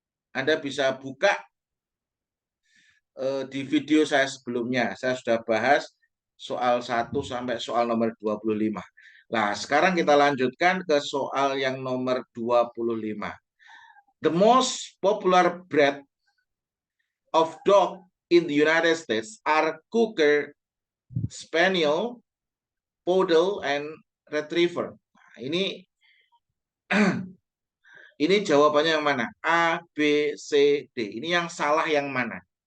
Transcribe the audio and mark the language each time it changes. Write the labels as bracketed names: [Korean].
[Indonesian] Anda bisa buka di video saya sebelumnya. Saya sudah bahas soal 1 sampai soal nomor 25. Nah, sekarang kita lanjutkan ke soal yang nomor 25. [English] The most popular breed of dog in the United States are Cocker Spaniel, Poodle, and Retriever. [Indonesian] Nah, ini jawabannya yang mana? A, B, C, D. Ini yang salah yang mana?